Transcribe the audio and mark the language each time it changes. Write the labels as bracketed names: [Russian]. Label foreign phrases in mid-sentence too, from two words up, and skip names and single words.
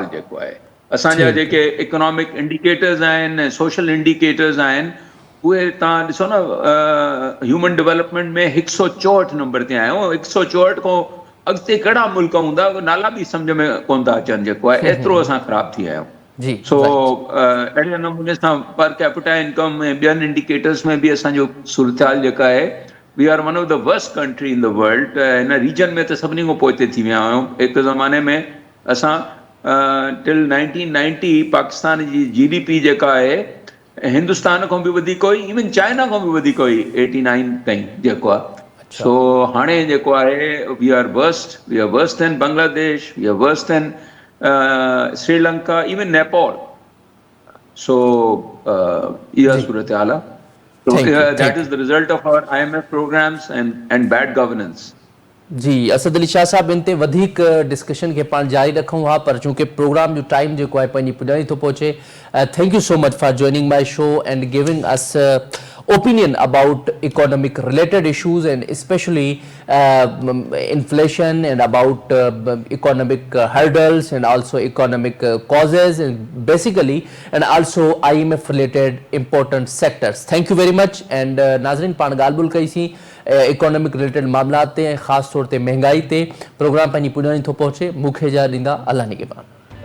[Sindhi] जेको आहे असांजा जेके [English] economic indicators [Sindhi] आहिनि, [English] social indicators [Sindhi] आहिनि, उहे तव्हां ॾिसो न, [English] human development [Sindhi] में 164 नंबर ते आहियूं। 164 खां अॻिते कहिड़ा मुल्क हूंदा नाला बि सम्झ में कोन था अचनि। जेको आहे एतिरो असां ख़राब थी विया आहियूं। सो अहिड़े नमूने सां [English] per capita income [Sindhi] ऐं ॿियनि इंडिकेटर्स में बि असांजो सूरतहाल जेका आहे, [English] we are one of the worst country in the world. [Sindhi] हिन रीजन में त सभिनी खां पोइते थी विया आहियूं। हिकु ज़माने में असां टिल 1990 पाकिस्तान जी GDP जेका आहे हिंदुस्तान खां बि वधीक हुई, इवन चाइना खां बि वधीक हुई 89 ताईं जेको आहे। सो हाणे जेको आहे [English] we are worse than Bangladesh, we are worse than Sri Lanka, even Nepal. [Sindhi] सो इहा सूरत हाल आहे। [English] that is the result of our IMF programs and bad governance. [Sindhi] जी असद अली शाह साहब इन ते वधीक डिस्कशन के पाण जारी रखूं हा पर चूंकि प्रोग्राम जो टाइम जेको आहे पंहिंजी पुॼाणी थो पहुचे [English] thank you so much for joining my show and giving us opinion about economic related issues and especially inflation and about economic hurdles and also economic causes and basically and also IMF related important sectors. Thank you very much and [Sindhi] नाज़रीन पाण ॻाल्हि कई सी [English] economic related [Sindhi] मामलात ते ख़ासि तौर ते महांगाई ते प्रोग्राम पंहिंजी पुॼाणी थो पहुचे मूंखे इजाज़त ॾींदा अल्लाह निगहबान।